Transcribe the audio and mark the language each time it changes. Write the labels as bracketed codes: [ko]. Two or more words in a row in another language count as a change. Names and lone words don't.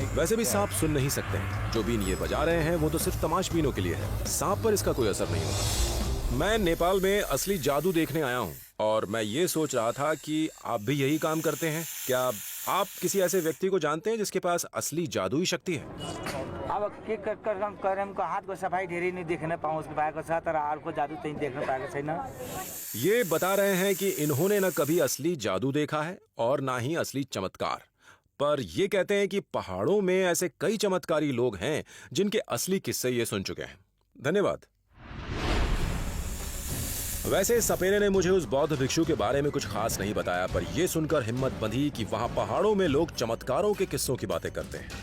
[hi] वैसे भी सांप सुन नहीं सकते हैं। जो बीन ये बजा रहे हैं वो तो सिर्फ तमाशबीनों के लिए है। सांप पर इसका कोई असर नहीं होता। मैं नेपाल में असली जादू देखने आया हूँ और मैं ये सोच रहा था कि आप भी यही काम करते हैं। क्या आप किसी ऐसे व्यक्ति को जानते हैं जिसके पास असली जादुई शक्ति है? [ne] अब के करमको हातको सफाई धेरै नै देख्न पाएको छ, तर अर्को जादु चाहिँ देख्न पाएको छैन। [hi] ये बता रहे हैं कि इन्होंने न कभी असली जादू देखा है और ना ही असली चमत्कार, पर ये कहते हैं कि पहाड़ों में ऐसे कई चमत्कारी लोग हैं जिनके असली किस्से ये सुन चुके हैं। धन्यवाद। वैसे सपेरे ने मुझे उस बौद्ध भिक्षु के बारे में कुछ खास नहीं बताया, पर यह सुनकर हिम्मत बंधी कि वहां पहाड़ों में लोग चमत्कारों के किस्सों की बातें करते हैं।